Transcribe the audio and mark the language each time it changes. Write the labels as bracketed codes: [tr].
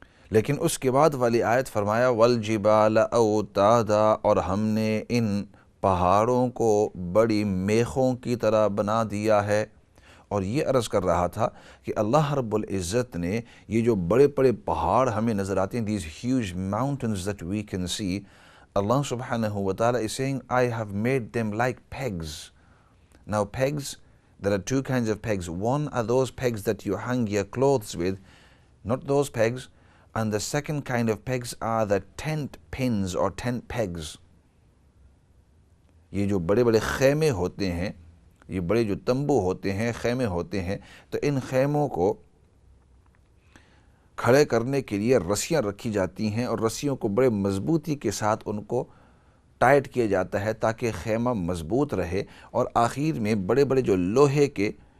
[ur] لیکن اس کے بعد والی آیت فرمایا والجبال اوتادا، اور ہم نے ان پہاڑوں کو بڑی میخوں کی طرح بنا دیا ہے۔ اور یہ عرض کر رہا تھا کہ اللہ رب العزت نے یہ جو بڑے بڑے پہاڑ ہمیں نظر آتے ہیں، [en] these huge mountains that we can see، Allah subhanahu wa ta'ala is saying, I have made them like pegs. Now pegs, there are two kinds of pegs. One are those pegs that you hang your clothes with, not those pegs. And the second kind of pegs are the tent pins or tent pegs. [ur] یہ جو بڑے بڑے خیمے ہوتے ہیں، یہ بڑے جو تمبو ہوتے ہیں، خیمے ہوتے ہیں، تو ان خیموں کو کھڑے کرنے کے لیے رسیاں رکھی جاتی ہیں، اور رسیوں کو بڑے مضبوطی کے ساتھ ان کو ٹائٹ کیا جاتا ہے تاکہ خیمہ مضبوط رہے، اور آخر میں بڑے بڑے جو لوہے کے